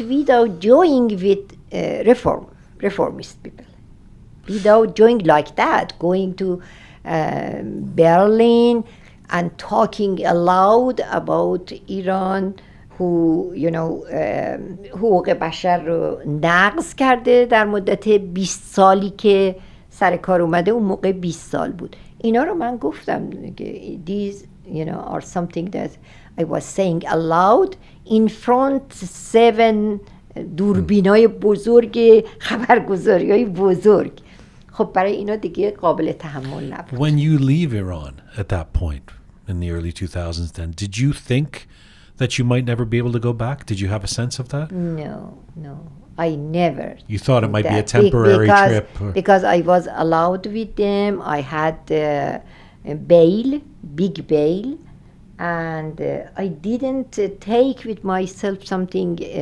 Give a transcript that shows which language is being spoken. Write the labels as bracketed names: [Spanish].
[English] Without joining with reformist people, without joining like that, going to Berlin and talking aloud about Iran, who [Persian] حقوق بشر رو نقض کرده در مدت 20 سالی که سر کار اومده اون موقع 20 سال بود. اینا رو من گفتم که [English] these are something that I was saying aloud in front 7 [Persian] دوربینای بزرگ خبرگزاریای بزرگ. خب برای اینا دیگه قابل تحمل نبود. [English] When you leave Iran at that point in the early 2000s then, did you think that you might never be able to go back? Did you have a sense of that? No. I never. You thought it might be a that temporary trip? Because I was allowed with them. I had bail, big bail, and I didn't take with myself something.